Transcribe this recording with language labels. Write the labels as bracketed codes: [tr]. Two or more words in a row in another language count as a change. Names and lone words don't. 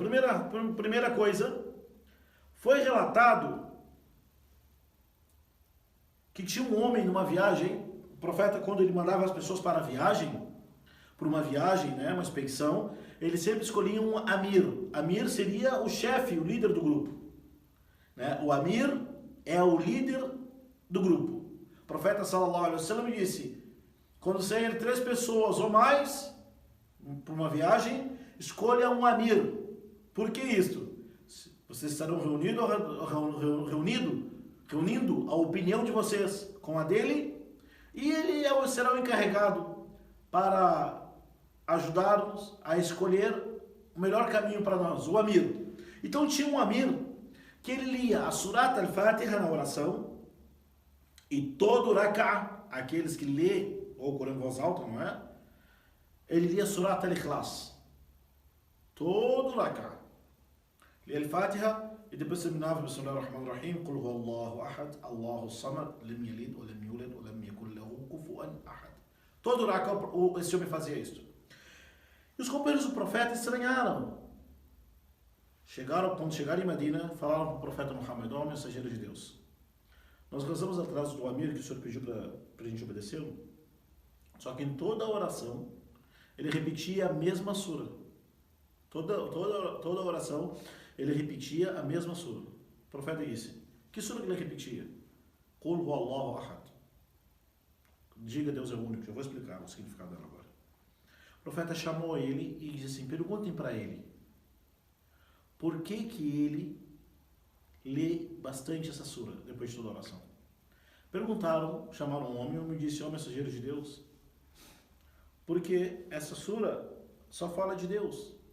[pt] Primeira coisa, foi relatado que tinha um homem numa viagem, o profeta quando ele mandava as pessoas para a viagem, né, uma expedição, ele sempre escolhia um amir. Amir seria o chefe, o líder do grupo. Né? O amir é o líder do grupo. O profeta [ar] صلى الله عليه وسلم [pt] disse, quando sair 3 pessoas ou mais para uma viagem, escolha um amir. Por que isto? Vocês estarão reunindo a opinião de vocês com a dele, e ele será o encarregado para ajudar-nos a escolher o melhor caminho para nós, o amir. Então tinha um amir que ele lia a Surat al-Fatiha na oração, e todo rak'a, aqueles que lê o Corão em voz alta, não é? Ele lia Surat al-Ikhlas. Todo rak'a. Lia al-Fatiha e depois terminava [ar] بسم الله الرحمن الرحيم قل هو الله أحد الله الصمد لم يلد ولم يولد ولم يكن له كفوا أحد. [pt] Todo rak'a esse homem fazia isso. E os companheiros do profeta estranharam. Quando chegaram em Medina, falaram para o profeta Muhammad, ó mensageiro de Deus, nós rezamos atrás do amir que o Senhor pediu para a gente obedecê-lo, só que em toda a oração, ele repetia a mesma sura. Toda oração, ele repetia a mesma sura. O profeta disse, que sura que ele repetia? [ar] قل هو الله أحد. [pt] Diga Deus é o único. Eu vou explicar o significado dela agora. O profeta chamou ele e disse assim, perguntem para ele, por que ele lê bastante essa sura depois de toda a oração? Perguntaram, chamaram um homem, e o homem disse, ó mensageiro de Deus, porque essa sura só fala de Deus.